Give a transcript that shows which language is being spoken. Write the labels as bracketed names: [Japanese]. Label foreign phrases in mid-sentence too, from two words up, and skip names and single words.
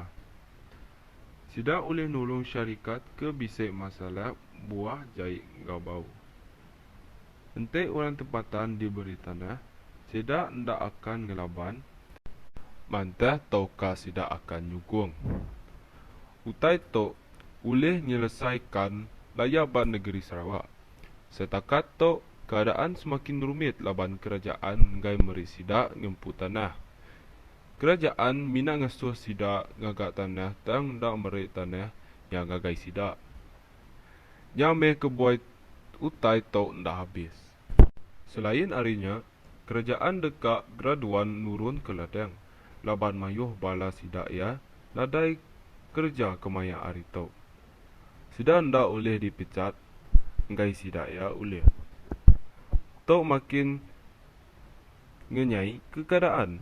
[Iban] Sidak boleh nolong syarikat ke bisik masalah buah jahit ngau bau. Ente orang tempatan diberi tanah, sidak ndak akan ngelaban, mantah tauka sidak akan nyukung. Utai tok boleh menyelesaikan layaban negeri Sarawak. Setakat tok keadaan semakin rumit laban kerajaan ngai meri sidak ngempu tanah. Kerajaan mina ngasuh sidak ngagak tanah tang ndak meri tanah yang ngagai sidak. Nyame kebuai utai tok ndak habis. Selain arinya, kerajaan dekat graduan nurun ke ladang. Laban mayuh bala sidak ya, ladai kerja kemaya ari tok. Sidak ndak boleh dipecat, ngai sidak ya boleh. Tok makin ngenyai ke keadaan.